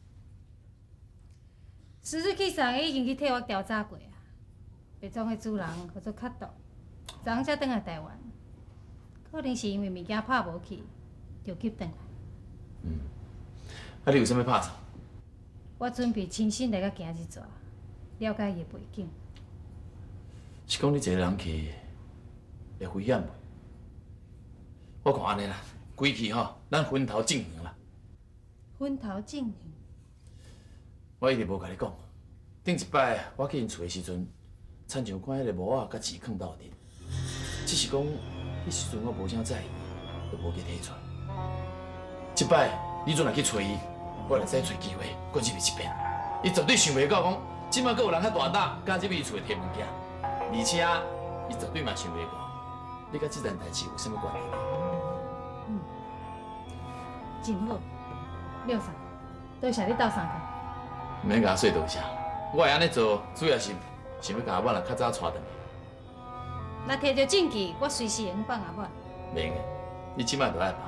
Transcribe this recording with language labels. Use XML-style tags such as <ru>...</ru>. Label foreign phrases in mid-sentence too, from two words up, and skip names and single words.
<nan>苏瑞去上个已经去替我调查过啊，白庄的主人叫做卡杜，昨昏才转来台湾，可能是因为物件拍无去，就急转来。啊你有啥物拍算？我准备亲身来甲行一逝，了解伊的背景。是讲你一个人去会危险袂？我看安尼啦，规气吼，咱分头进行啦。分头进行。我一直无甲你讲，顶一摆我去因厝的时阵，亲像看迄个毛仔甲钱藏斗阵，只是讲迄时阵我无啥在意，就无去摕出来。即摆你阵来去找伊，我来再找机会，搁入去一遍。伊绝对想袂到讲，即摆搁有人较大胆，敢入去伊厝摕物件，而且伊绝对嘛想袂到，你甲即件代志有啥物关系？真好，廖嫂，多谢你斗相共。毋免甲我说多谢，我会安尼做，主要是想要甲阿婉啊较早带倒来。若摕到证据，我随时会放阿婉。免个，你即摆就爱放。</nan>